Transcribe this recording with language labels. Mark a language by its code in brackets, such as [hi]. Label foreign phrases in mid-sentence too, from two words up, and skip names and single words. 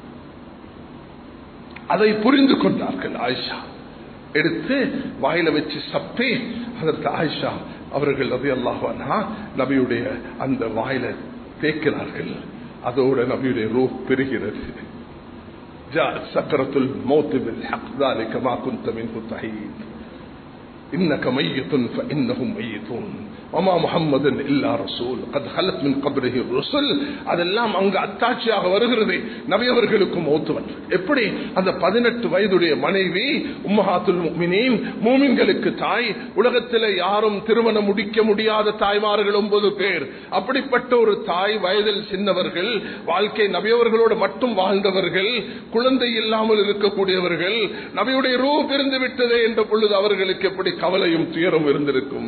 [ta] அதை புரிந்து கொண்டார்கள். ஆயிஷா எடுத்து வாயில வச்சு சப்பி அதற்கு ஆயிஷா அவர்கள் [ar] رضي الله عنها [ta] நபியுடைய அந்த வாயில தேய்க்கிறார்கள். அதோட நபியுடைய ரூஹ் பெறுகிறது. [ar] جاءت سكرة الموت بالحق ذلك ما كنت منه تحيد إنك ميت فإنهم ميتون وما محمد إلا رسول قد خلت من قبره الرسل. [ta] அதெல்லாம் அங்க அத்தாட்சியாக வருகிறது. நபி அவர்களுக்கு மௌத் வந்து எப்படி அந்த 18 வயதுடைய மனைவி [ar] أمهات المؤمنين, [ta] மூமின்களுக்கு தாய், உலகத்தில் யாரும் திருமணம் முடிக்க முடியாத தாய்மார்கள் 9 பேர். அப்படிப்பட்ட ஒரு தாய், வயதில் சின்னவர்கள், வாழ்க்கை நபியவர்களோடு மட்டும் வாழ்ந்தவர்கள், குழந்தை இல்லாமல் இருக்கக்கூடியவர்கள், நபியுடைய ரூஹ் பிரிந்து விட்டதே என்ற பொழுது அவர்களுக்கு எப்படி கவலையும் துயரம் இருந்திருக்கும்.